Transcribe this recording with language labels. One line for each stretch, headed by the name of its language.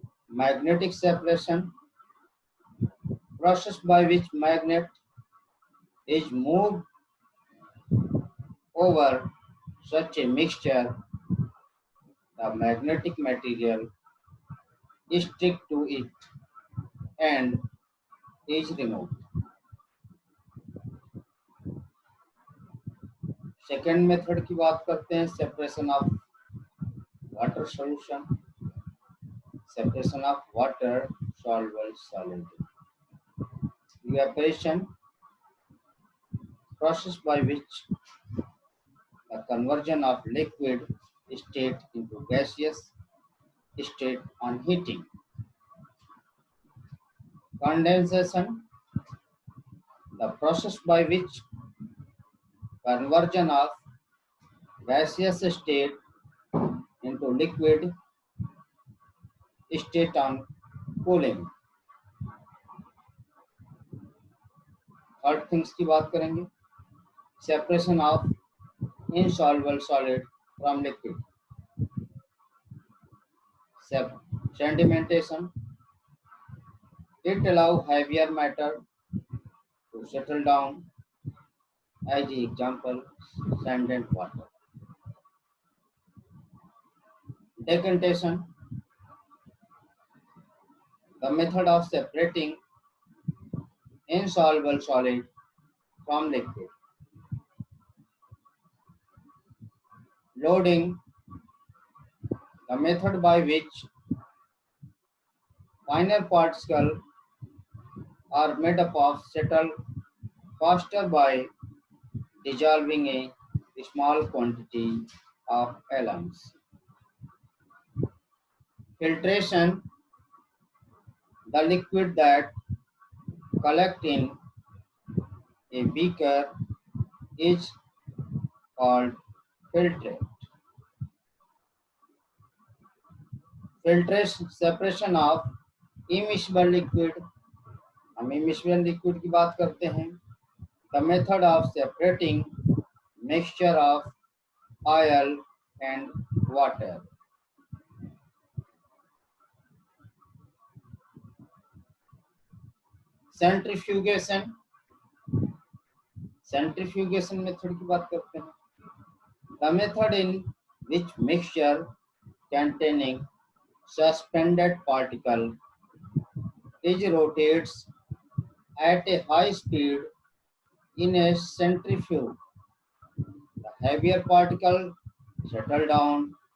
English: Magnetic separation, process by which magnet is moved over such a mixture, the magnetic material is stick to it and is removed. Second method
Hindi: की बात करते हैं,
English: Separation of water solution, separation of water soluble solid. Evaporation, process by which the conversion of liquid state into gaseous state on heating. Condensation, the process by which conversion of gaseous state into liquid state on cooling. Third things
Hindi: की बात करेंगे,
English: Separation of insoluble solid from liquid. Sedimentation, it allows heavier matter to settle down, as example sand and water. Decantation, the method of separating insoluble solid from liquid. Loading, the method by which finer particles are made up of settle faster by dissolving a small quantity of elements. Filtration, the liquid that collects in a beaker is called filtrate. Filtration separation of immiscible liquid,
Hindi: हम
English: immiscible liquid
Hindi: की बात करते हैं।
English: The method of separating mixture of oil and water, centrifugation, centrifugation method की बात करते हैं। The method in which mixture containing suspended particle is rotates at a high speed in a centrifuge. The heavier particle settle down.